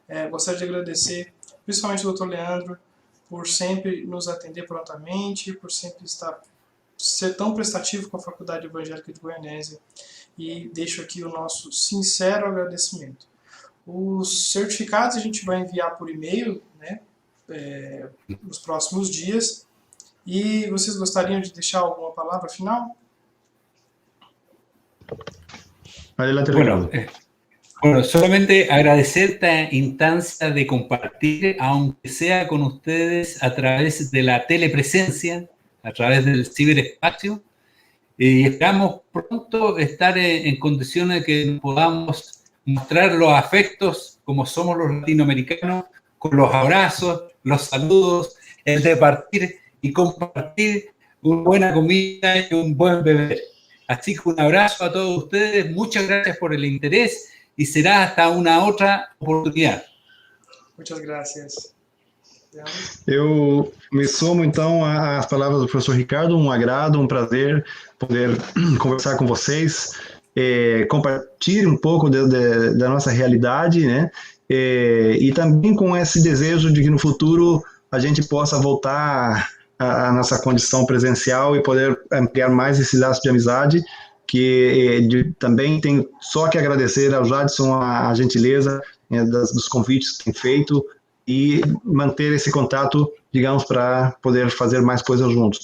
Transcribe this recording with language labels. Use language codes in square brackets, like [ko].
[pt] Gostaria de agradecer principalmente ao Dr. Leandro por sempre nos atender prontamente, por sempre ser tão prestativo com a Faculdade Evangélica de Goianésia, e deixo aqui o nosso sincero agradecimento. Os certificados a gente vai enviar por e-mail, né, nos próximos dias. E vocês gostariam de deixar alguma palavra final? [es] Adelante, Bueno, solamente agradecer esta instancia de compartir, aunque sea con ustedes a través de la telepresencia, a través del ciberespacio, y esperamos pronto estar en condiciones de que podamos mostrar los afectos como somos los latinoamericanos, con los abrazos, los saludos, el de partir y compartir una buena comida y un buen beber. Así que un abrazo a todos ustedes, muchas gracias por el interés y será hasta una otra oportunidad. Muchas gracias. [pt] Eu me somo, então, às palavras do professor Ricardo, um agrado, um prazer poder conversar com vocês, compartilhar um pouco da nossa realidade, né? E também com esse desejo de que no futuro a gente possa voltar a nossa condição presencial e poder ampliar mais esse laço de amizade, que também tenho só que agradecer ao Jadson a gentileza dos convites que tem feito e manter esse contato, digamos, para poder fazer mais coisas juntos.